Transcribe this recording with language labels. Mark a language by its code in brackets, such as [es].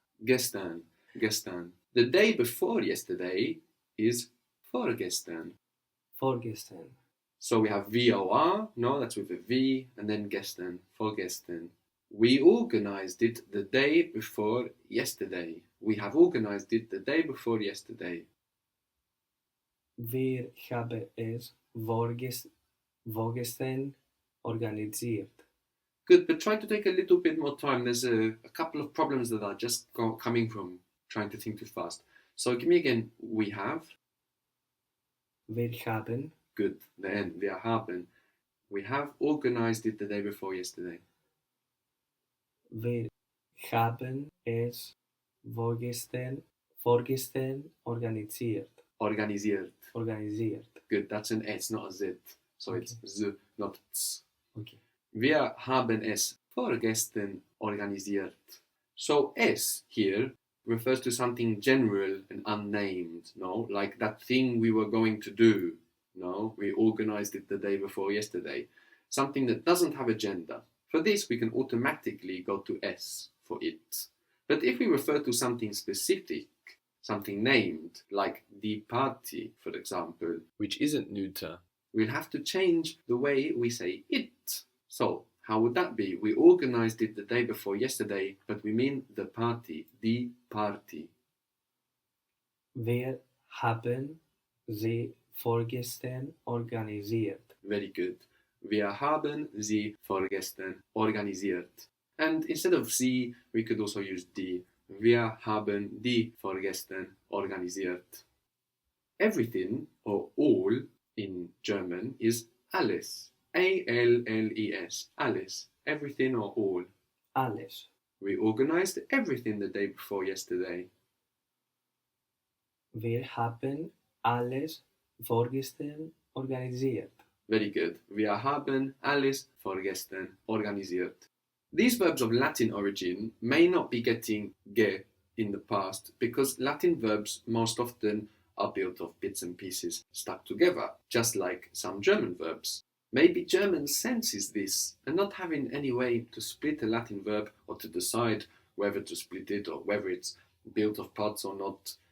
[en] Gestern. Gestern. The day before yesterday is vorgestern. [de] Vorgestern. [en] So we have VOR, no, that's with a V, and then gestern, vorgestern. We organized it the day before yesterday. We have organized it the day before yesterday. [de] Wir haben es vorgestern organisiert. [en] Good, but try to take a little bit more time. There's a couple of problems that are just coming from trying to think too fast. So give me again, we have. [de] Wir haben [en] Good, the end, [de] wir haben. [en] We have organized it the day before yesterday. [de] Wir haben es vorgestern organisiert. Organisiert. Organisiert. [en] Good, that's an S, not a Z. So Okay. it's Z, not Z. Okay. [de] Wir haben es vorgestern organisiert. [en] So S here refers to something general and unnamed, no? Like that thing we were going to do, no? We organized it the day before yesterday. Something that doesn't have a gender. For this, we can automatically go to S for it. But if we refer to something specific, something named, like [de] die Party, [en] for example, which isn't neuter. we'll have to change the way we say it. So, how would that be? We organized it the day before yesterday, but we mean the party, [de] die Party. Wir haben sie vorgestern organisiert. [en] Very good. [de] Wir haben sie vorgestern organisiert. [en] And instead of sie, we could also use die. [de] Wir haben die vorgestern organisiert. [en] Everything, or all, in German is alles. A-L-L-E-S. Alles. Everything or all. [de] Alles. [en] We organized everything the day before yesterday. [de] Wir haben alles vorgestern organisiert. [en] Very good. [de] Wir haben alles vorgestern organisiert. [en] These verbs of Latin origin may not be getting ge in the past because Latin verbs most often are built of bits and pieces stuck together, just like some German verbs. Maybe German senses this and not having any way to split a Latin verb or to decide whether to split it or whether it's built of parts or not.